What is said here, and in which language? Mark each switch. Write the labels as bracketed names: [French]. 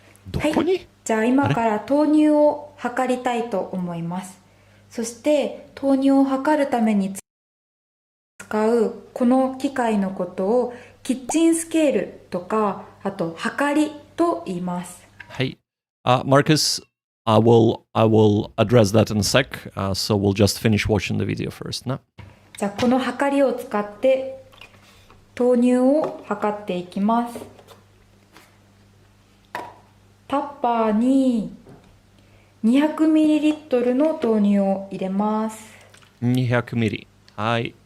[Japanese] どこに？じゃあ今から豆乳を測りたいと思います。そして豆乳を測るために使うこの機械のことをキッチンスケールとか、あと測りと言います。はい。 [English] Marcus, I will address that in a sec. So we'll just finish watching the video first. [Japanese] な。じゃあこの測りを使って豆乳を測っていきます。タッパーに 200ml の豆乳を入れます。 200ml。 はい。